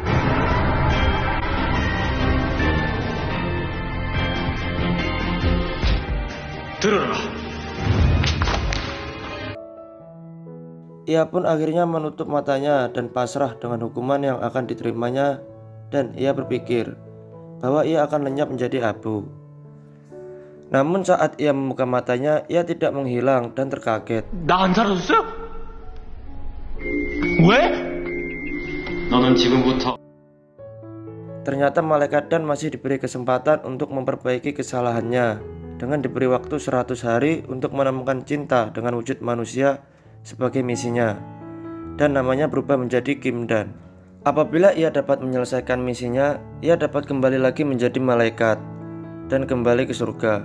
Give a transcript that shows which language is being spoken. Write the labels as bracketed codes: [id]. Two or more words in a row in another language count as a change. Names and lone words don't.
[id] Ia pun akhirnya menutup matanya dan pasrah dengan hukuman yang akan diterimanya, dan ia berpikir bahwa ia akan lenyap menjadi abu. Namun saat ia membuka matanya, ia tidak menghilang dan terkaget. [ko] 나 안 사라졌어요? 왜? 너는 지금부터. [id] Ternyata malaikat dan masih diberi kesempatan untuk memperbaiki kesalahannya dengan diberi waktu 100 hari untuk menemukan cinta dengan wujud manusia sebagai misinya, dan namanya berubah menjadi Kim Dan. Apabila ia dapat menyelesaikan misinya, ia dapat kembali lagi menjadi malaikat dan kembali ke surga.